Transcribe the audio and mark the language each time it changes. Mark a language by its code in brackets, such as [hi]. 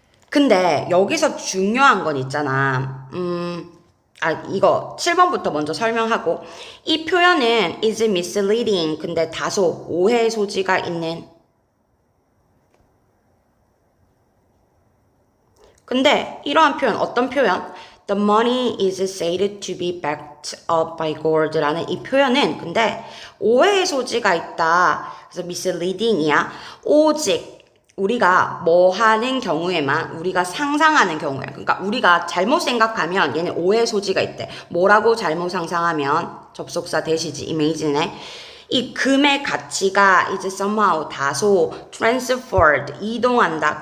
[ko] 근데 여기서 중요한 건 있잖아. 이거 7번부터 먼저 설명하고 이 표현은 [en] is misleading [ko] 근데 다소 오해 소지가 있는 근데 이러한 표현 어떤 표현? [en] The money is said to be backed up by gold라는 [ko] 이 표현은 근데 오해의 소지가 있다. 그래서 misleading이야. 오직 우리가 뭐 하는 경우에만 우리가 상상하는 경우에 그러니까 우리가 잘못 생각하면 얘는 오해 소지가 있대. 뭐라고 잘못 상상하면 접속사 대시지 imagine에 이 금의 가치가 이제 somehow 다소 transferred 이동한다.